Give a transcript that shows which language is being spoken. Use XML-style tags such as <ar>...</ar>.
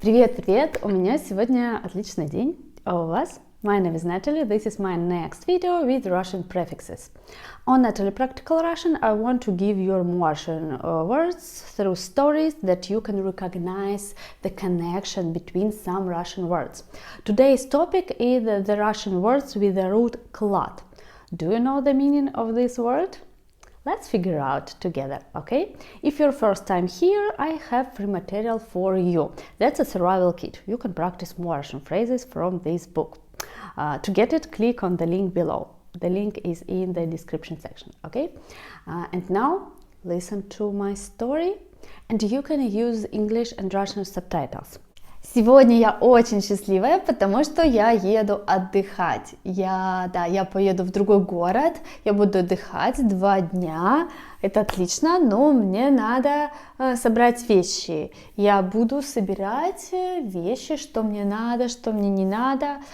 <ru>Привет! У меня сегодня отличный день. А у вас?</ru> <en>My name is Natalie. This is my next video with Russian prefixes. On Natalie Practical Russian, I want to give you Russian words through stories that you can recognize the connection between some Russian words. Today's topic is the Russian words with the root klad. Do you know the meaning of this word? Let's figure out together, okay? If you're first time here, I have free material for you. That's a survival kit. You can practice more Russian phrases from this book. To get it, click on the link below. The link is in the description section, okay? And now, listen to my story, and you can use English and Russian subtitles.</en> <ru>Сегодня я очень счастливая, потому что я еду отдыхать. Я поеду в другой город, я буду отдыхать 2 дня. Это отлично, но мне надо собрать вещи. Я буду собирать вещи, что мне надо, что мне не надо.</ru>